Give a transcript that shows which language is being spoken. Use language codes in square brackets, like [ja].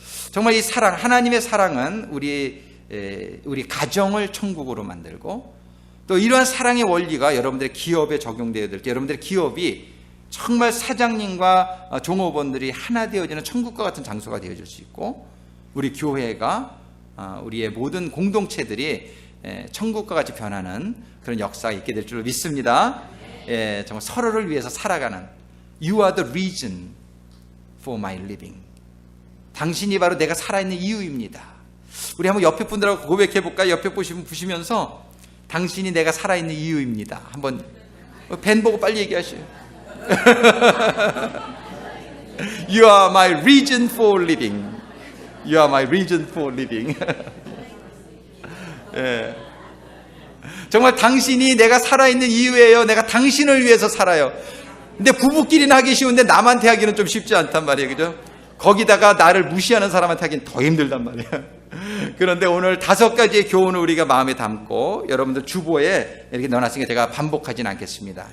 [ko] 정말 이 사랑, 하나님의 사랑은 우리 가정을 천국으로 만들고, 또 이러한 사랑의 원리가 여러분들의 기업에 적용되어야 될 때, 여러분들의 기업이 정말 사장님과 종업원들이 하나 되어지는 천국과 같은 장소가 되어질 수 있고, 우리 교회가 우리의 모든 공동체들이 천국과 같이 변하는 그런 역사가 있게 될 줄로 믿습니다. 정말 서로를 위해서 살아가는, [en] You are the reason for my living. [ko] 당신이 바로 내가 살아있는 이유입니다. 우리 한번 옆에 분들하고 고백해 볼까요? 옆에 보시면서 당신이 내가 살아있는 이유입니다. 한번 벤 보고 빨리 얘기하시오. [en] You are my reason for living. You are my reason for living. [ko] 예. 정말 당신이 내가 살아있는 이유예요. 내가 당신을 위해서 살아요. 근데 부부끼리는 하기 쉬운데 남한테 하기는 좀 쉽지 않단 말이에요. 그죠? 거기다가 나를 무시하는 사람한테 하기는 더 힘들단 말이에요. 그런데 오늘 5가지의 교훈을 우리가 마음에 담고 여러분들 주보에 이렇게 넣어놨으니까 제가 반복하진 않겠습니다.